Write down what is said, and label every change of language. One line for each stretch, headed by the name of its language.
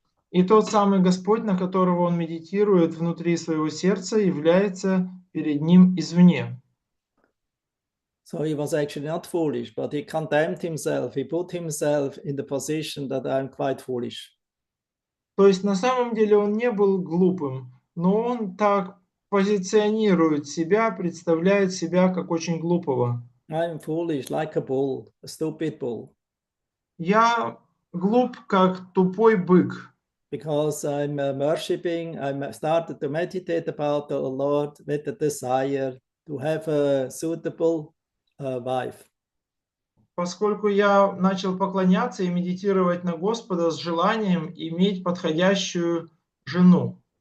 Russian: И тот самый Господь, на которого он медитирует внутри своего сердца, является перед ним извне.
English: So he was actually not foolish, but he condemned himself. He put himself in the position that I'm quite foolish.
Russian: То есть на самом деле он не был глупым, но он так позиционирует себя, представляет себя как очень глупого.
English: I'm foolish like a bull, a stupid bull.
Russian: Я глуп, как тупой бык.
English: Because I'm worshipping, I started to meditate about the Lord with the desire to have a suitable wife.
Russian: Поскольку я начал поклоняться и медитировать на Господа с желанием иметь подходящую жену.